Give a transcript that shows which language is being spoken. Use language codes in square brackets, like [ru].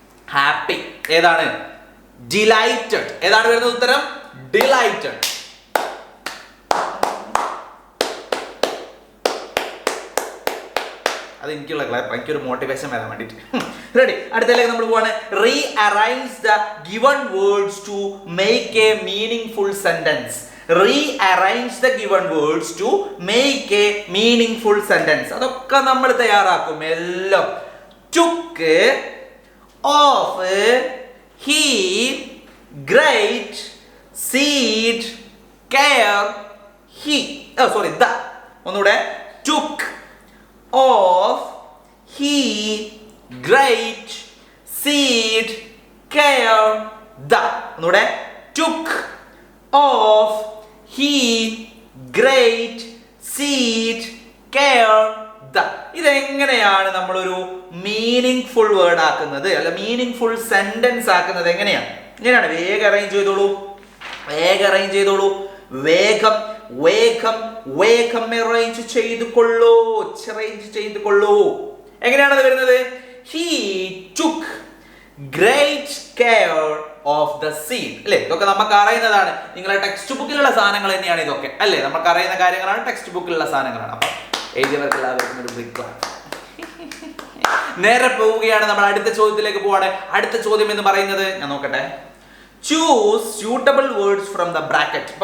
[ml] Happy ഏതാണ്? Delighted. ഏതാണ് വരുന്നത് ഉത്തരം? ഡിലൈറ്റഡ്. അത് എനിക്കൊരു മോട്ടിവേഷൻ വരാൻ വേണ്ടിയിട്ട്. റെഡി. അടുത്തതിലേക്ക് നമ്മൾ പോവാണ്. [en] Rearrange the given words to make a meaningful sentence. Rearrange the given words to make a meaningful sentence. [ml] അതൊക്കെ നമ്മൾ തയ്യാറാക്കും എല്ലാം. [en] Took, off, he, great, seed, care, he. The. [ml] ഒന്നുകൂടെ. [en] Took, off, he, great, seed, care, the. [ml] ഒന്നുകൂടെ. [en] Took, off, he, great, seed, care, the. [ml] ഇതെങ്ങനെയാണ് നമ്മളൊരു meaning full word ആക്കുന്നത്, അല്ല മീനിങ് ഫുൾ സെന്റൻസ് ആക്കുന്നത്? എങ്ങനെയാണ്? വേഗം അറേഞ്ച് ചെയ്തോളൂ, വേഗം അറേഞ്ച് ചെയ്തോളൂ. വേഗം വേഗം വേഗം അറേഞ്ച് ചെയ്തുകൊള്ളൂ, അറേഞ്ച് ചെയ്തുകൊള്ളൂ. എങ്ങനെയാണത് വരുന്നത്? [en] He took great care of the seed. [ml] അല്ലേ? ഇതൊക്കെ നമുക്ക് അറിയുന്നതാണ്. നിങ്ങളുടെ ടെക്സ്റ്റ് ബുക്കിലുള്ള സാധനങ്ങൾ തന്നെയാണ് ഇതൊക്കെ, അല്ലേ? നമുക്ക് അറിയുന്ന കാര്യങ്ങളാണ്, ടെക്സ്റ്റ് ബുക്കിലുള്ള സാധനങ്ങളാണ്. അപ്പൊ എഴുതിയവർക്ക് എല്ലാവർക്കും ഒരു ബ്രിക്ക്. നേരെ പോവുകയാണ്, നമ്മൾ അടുത്ത ചോദ്യത്തിലേക്ക് പോവാണ്. അടുത്ത ചോദ്യം എന്ന് പറയുന്നത്, ഞാൻ നോക്കട്ടെ. [en] Choose suitable words from the bracket.